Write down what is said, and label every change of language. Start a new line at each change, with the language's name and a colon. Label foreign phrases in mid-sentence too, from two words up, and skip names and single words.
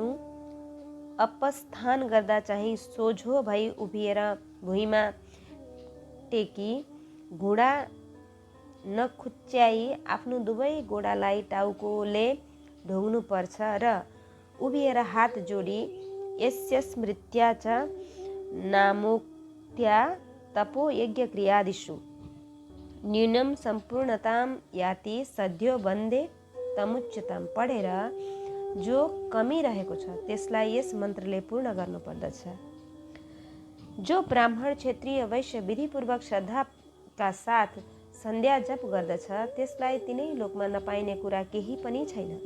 Nepali: अपस्थान गर्दा चाहिँ सोझो भई उभिएर भुइँमा टेकी घुँडा नखुच्याई आफ्नो दुवै गोडालाई टाउकोले ढोग्नु पर्छ र उभिएर हात जोडी
Sanskrit: यस्य स्मृत्या च नामोक्त्या तपो यज्ञ क्रियादिषु न्यूनं सम्पूर्णतां याति सद्यो वन्दे तमुच्यताम
Nepali: पढेर जो कमी रहेको छ त्यसलाई यस मन्त्रले पूर्ण गर्नुपर्दछ। जो ब्राह्मण क्षेत्रीय वैश्य विधिपूर्वक श्रद्धाका साथ सन्ध्या जप गर्दछ त्यसलाई तिनै लोकमा नपाइने कुरा केही पनि छैन।